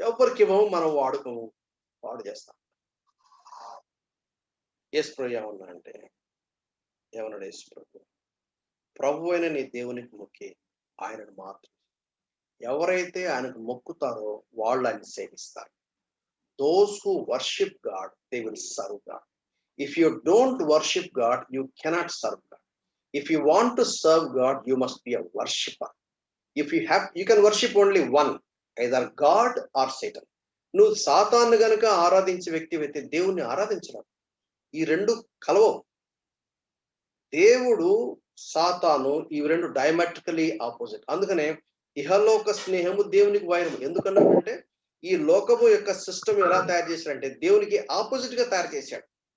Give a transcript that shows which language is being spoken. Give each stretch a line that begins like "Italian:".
Telugu: ఎవరికివ్వము, మనం వాడుకోము, పాడు చేస్తాం. యేసుప్రభు ఏమన్నా అంటే, ఏమన్నాడు యేసుప్రభు? ప్రభువైన నీ దేవునికి మొక్కి ఆయనను మాత్రం. ఎవరైతే ఆయనకు మొక్కుతారో వాళ్ళు ఆయన్ని సేవిస్తారు.
English: Those who worship God, they will serve God. If you don't worship God, you cannot serve God. If you want to serve God, you must be a worshipper. You can worship only one, either God or Satan.
Telugu: నువ్వు సాతాను గనుక ఆరాధించే వ్యక్తివైతే దేవుణ్ణి ఆరాధించడం. ఈ రెండు కలవవు. దేవుడు, సాతాను ఇవి రెండు డయామెట్రికలీ ఆపోజిట్. అందుకనే ఇహలోక స్నేహము దేవునికి వైరము. ఎందుకన్నాడంటే ఈ లోకము యొక్క సిస్టమ్ ఎలా తయారు చేశాడంటే దేవునికి ఆపోజిట్ గా తయారు చేశాడు.